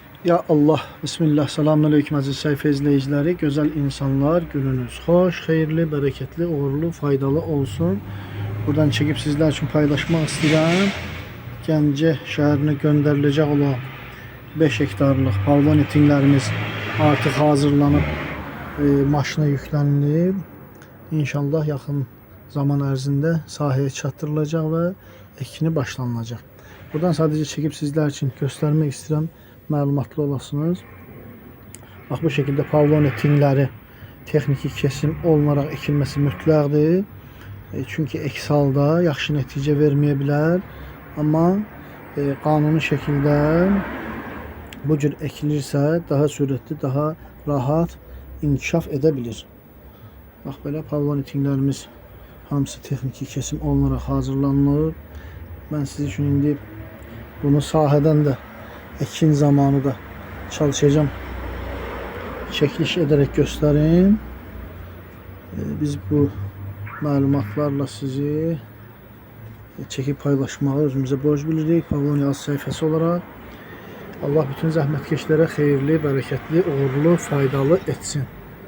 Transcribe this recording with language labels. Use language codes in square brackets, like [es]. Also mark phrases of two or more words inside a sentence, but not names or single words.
[ar] Ya Allah, [tr] Bismillah, selamünaleyküm aziz sayfa izleyicileri. Güzel insanlar, gününüz hoş, hayırlı, bereketli, uğurlu, faydalı olsun. Buradan çekip sizler için paylaşmak istedim. [az] Gəncə şəhərinə göndəriləcək olan 5 hektarlıq pavlon etinlərimiz artıq hazırlanıb maşına yüklənilib. İnşallah yaxın zaman ərzində sahəyə çatdırılacaq və ekini başlanılacaq. [tr] Buradan sadece çekip sizler için göstermek istedim. [az] Məlumatlı olasınız. Bax bu şekilde pavlon etinləri texniki kesim olunaraq ekilməsi mütləqdir. Çünki əks halda yaxşı nəticə verməyə bilər. Amma qanuni şəkildə bu cür ekilirsə daha sürətli, daha rahat inkişaf edə bilir. Bax belə pavlon etinlərimiz hamısı texniki kesim olunaraq hazırlanılır. Ben siz için indi bunu sahədən də ekin zamanı da çalışacağım. [tr] Çekiliş ederek göstereyim. [az] Biz bu məlumatlarla sizi çekip paylaşmağı özümüze borc bilirik. Pavlon Yaz [tr] sayfası olarak. [az] Allah bütün zəhmətkeşlərə xeyirli, bərəkətli, uğurlu, faydalı etsin.